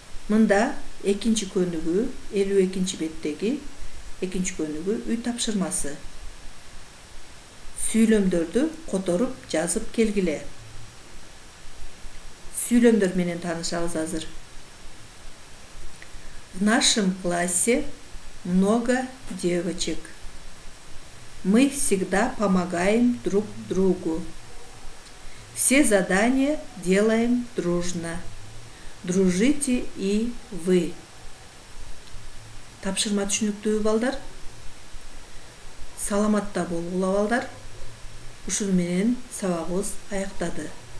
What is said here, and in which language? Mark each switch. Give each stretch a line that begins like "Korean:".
Kyrgyz: Мында экинчи көнүгүү 52 беттеги экинчи көнүгүү үй тапшырмасы. Сүйлөмдөрдү которуп жазып келгиле. Сүйлөмдөр менен таанышабыз азыр.
Russian: В нашем классе много девочек. Мы всегда помогаем друг другу. Все задания делаем дружно. Дружите и вы.
Kyrgyz: Тапшырма түшүнүктүүбү балдар? Саламатта болгула балдар. Ушун менен сабагыбыз аяктады.